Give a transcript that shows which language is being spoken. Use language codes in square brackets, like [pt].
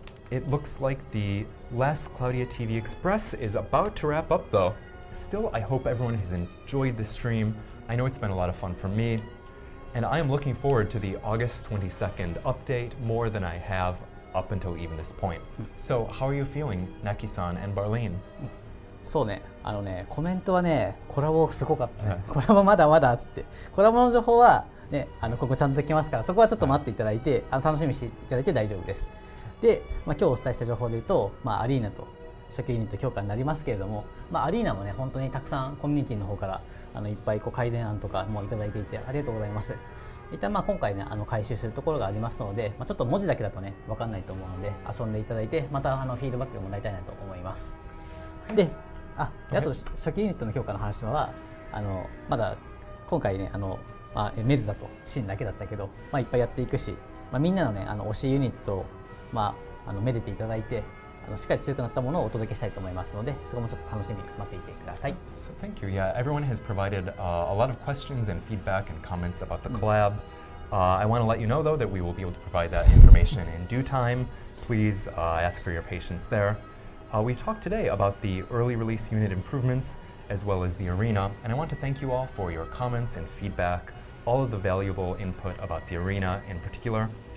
[en] It looks like the Last Cloudia TV Express is about to wrap up though. Still, I hope everyone has enjoyed the stream. I know it's been a lot of fun for me, and I am looking forward to the August 22nd update more than I have up until even this point. So, how are you feeling, Naki-san and Barlene? [ja] そうね、コメントはね、コラボすごかったね。コラボまだまだっつって、コラボの情報はね、ここちゃんと来ますから、そこはちょっと待っていただいて、楽しみにしていただいて大丈夫です。で、今日お伝えした情報で言うと、アリーナと初期ユニット強化になりますけれども、アリーナもね本当にたくさんコミュニティの方からいっぱい改善案とかもいただいていてありがとうございます。一旦今回ね回収するところがありますので、ちょっと文字だけだとね分かんないと思うので遊んでいただいて、またフィードバックをもらいたいなと思います。で、あと初期ユニットの強化の話はまだ今回ねメルザとシンだけだったけど、いっぱいやっていくし、みんなのね推しユニットをめでていただいて。しっかり強くなったものをお届けしたいと思いますので、そこもちょっと楽しみに待っていてください。 [en] So thank you. Yeah, everyone has provided a lot of questions and feedback and comments about the collab. I want to let you know though that we will be able to provide that information in due time. Please ask for your patience there. We've talked today about the early release unit improvements as well as the arena, and I want to thank you all for your comments and feedback, all of the valuable input about the arena in particular.